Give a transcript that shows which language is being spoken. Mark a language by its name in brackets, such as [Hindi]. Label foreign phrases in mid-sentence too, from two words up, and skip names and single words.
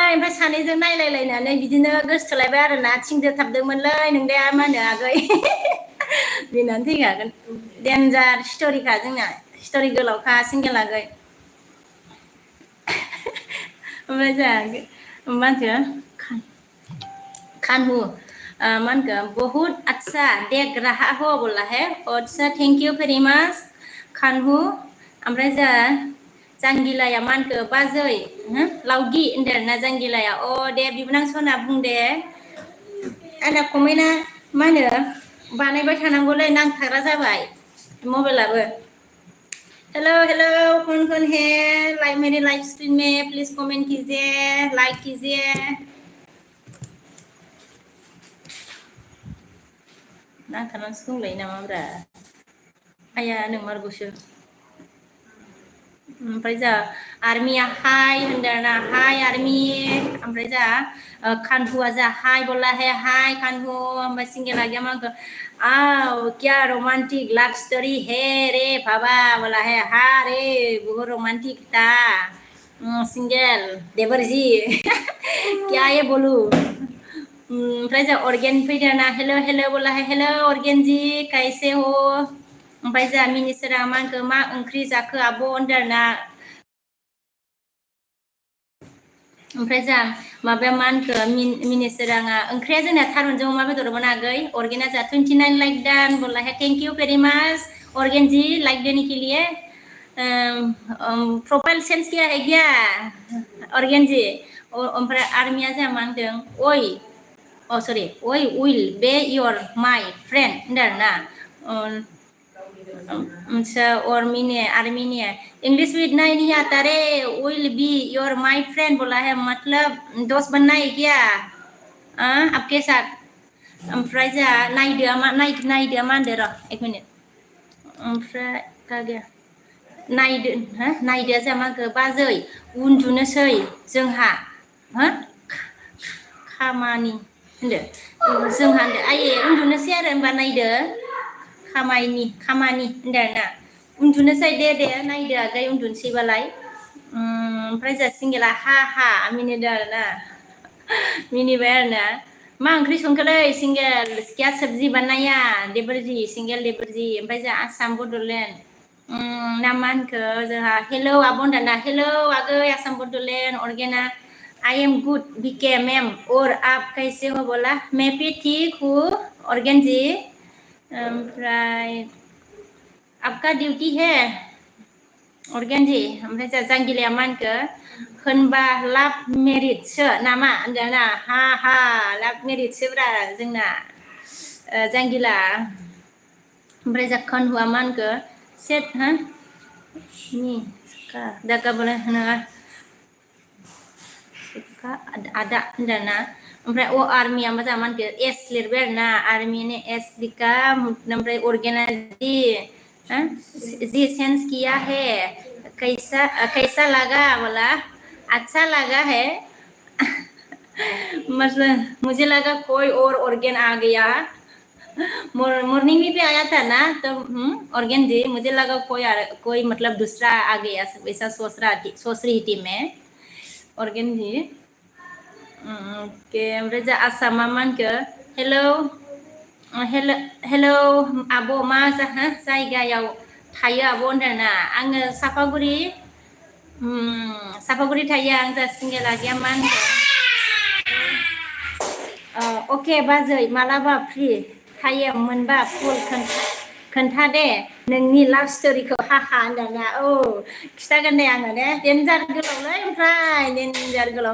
[Bodo] ओमफ्राय सानैजों नायलायलायनानै बिदिनो गोसोथोलायबाय आरोना. थिनदोथाबदोंमोनलै नोंदिया मा होनो आगै. बिनानै थैखागोन. देन्जार स्ट'रिखा जोंना. स्ट'रि गोलावखा सिंगेल आगै. ओमफ्राय जोंहा मा होनखो खानहु मा होनखो [Hindi] बहुत अच्छा देख रहा हो बोला है. [Bodo] अच्छा [English] thank you very much [Bodo] खानहु. ओमफ्राय जोंहा जांगिलाया मा होनखो बाजै लावगि होनदों आरोना जांगिलाया. दे बिबोनां सना बुं दे. आंना कमेन्टआ मा होनो बानायबाय थानांगौलै. नांथाग्रा जाबाय मबाइलाबो. [Hindi] हेलौ कौन है मेरे लाइव स्ट्रीम में प्लीज कमेंट कीजिए लाइक कीजिए. [Bodo] नांथानानैसो दंलायो नामाब्रा आया नोंमारगौसो. ओमफ्राय जा आर्मिया हाय होनदों आरोना. हाय आर्मि. ओमफ्राय जा खानहुआ जा हाय [Hindi] बोला है. [Bodo] हाय खानहु. ओमफ्राय सिंगेला गया मा होनखो [Hindi] क्या [English] romantic love story [Hindi] है रे बाबा बोला है. हा रे बहुत रोमांटिक था सिंगेल देवर जी. क्या ये बोलू. [Bodo] ओमफ्राय जा अर्गेन फैदों ना. [Hindi] हेलौ बोला है. हेलौ अर्गेन जी कैसे हो. [Bodo] ओमफ्राय जा मिनिसोरा मा होनखो मा ओंख्रि जाखो आब' होनदों आरोना. ओमफ्राय जा माबाया मा होनखो मिनिसोराङा ओंख्रिया जोंना थारुनजों अमा बेदरमोन आगै. अर्गेना जा 29 लाइक दान [Hindi] बोला है. [English] thank you very much [Hindi] अर्गेन जी लाइक देने के लिए. [English] profile change [Hindi] किया है क्या अर्गेन जी. [Bodo] ओमफ्राय आर्मिया जा मा होनदों [English] sorry will be your my friend [Bodo] होनदों आरोना. [Hindi] और आर्मी ने इंग्लिश भी नहीं आता रे. [English] will be your my friend [Hindi] बोला है. मतलब दोस्त बनना है क्या आपके साथ. [Bodo] ओमफ्राय जा नायदो मा होनदो र' 1 मिनिट. ओमफ्राय गैया नायदो जा मा होनखो बाजै उन्दुनोसै जोंहा खामानि होनदो. जोंहा होनदो आयै उन्दुनोसै आरो होनबा नायदो खामानि होनदों आरोना. उन्दुनोसै दे नायदो आगै उन्दुनोसैबालाय. ओमफ्राय जा सिंगेला हा मिनिदों आरोना. मिनिबाय आरोना. मा ओंख्रि संखोलै सिंगेल [Hindi] क्या सब्जी बनाया देबरजी सिंगेल देबरजी. [Bodo] ओमफ्राय जा आसाम बड'लेण्ड ना मा होनखो जोंहा हेलौ आब' होनदाना. हेलौ आगै आसाम बड'लेण्ड. [Hindi] अर्गेना [English] I am good BK ma'am [Hindi] और आप कैसे हो बोला. मैं भी ठीक हूँ अर्गेन जी. ओमफ्राय आपका ड्यूटी है अर्गेन जी. [Bodo] ओमफ्राय जा जांगिलाया मा होनखो होनबा लाभ मेरिटसो नामा होनदों ना. हा लाभ मेरिटसोब्रा जोंना जांगिला. ओमफ्राय जा खन हुआ मान के सेट हा नि का दागा बोला नङा का ada होनदोंना ओमफ्राय ओ आर्मिया मा जामान के एस लिरबाय आरोना [Hindi] आर्मी ने एस लिखा ओमफ्राय ऑर्गेनाइजी जी सेंस किया है कैसा कैसा लगा बोला अच्छा लगा है मतलब मुझे लगा कोई और ऑर्गेन आ गया मॉर्निंग में भी आया था ना तो ऑर्गेन जी मुझे लगा कोई मतलब दूसरा आ गया वैसा सोच रही थी मैं ऑर्गेन जी [Bodo] ओके ओमफ्राय जा आसामा मा होनखो हेलौ हेलौ आब' मा जायगायाव थायो आब' होनदोंना आङो सापागुरि थायो आं जा सिंगेला गैया मा होनखो ओके बाजै मालाबा [English] free time [Bodo] मोनबा फुल खोन्था दे नोंनि लाभ स्ट'रिखौ हाहा होनदोंना औ खिथागोन दे आङो दे देन्जार गोलावलै ओमफ्राय देन्जार गोलाव